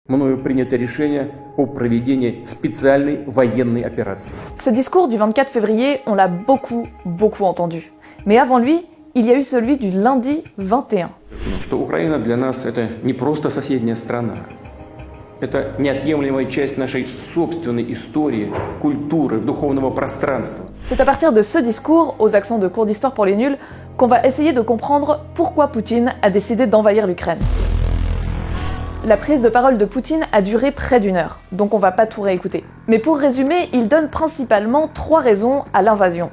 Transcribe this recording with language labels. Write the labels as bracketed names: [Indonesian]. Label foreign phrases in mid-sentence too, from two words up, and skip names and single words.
[Russian] Мною принято решение о проведении специальной военной операции. [French] Ce discours du 24 février, on l'a beaucoup entendu. Mais avant lui, il y a eu celui du lundi 21. [Russian] Что Украина для нас это не просто соседняя страна. Это неотъемлемая часть нашей собственной истории, культуры, духовного пространства. [French] C'est à partir de ce discours, aux accents de cours d'histoire pour les nuls, qu'on va essayer de comprendre pourquoi Poutine a décidé d'envahir l'Ukraine. La prise de parole de Poutine a duré près d'1 heure, donc on va pas tout réécouter. Mais pour résumer, il donne principalement 3 raisons à l'invasion.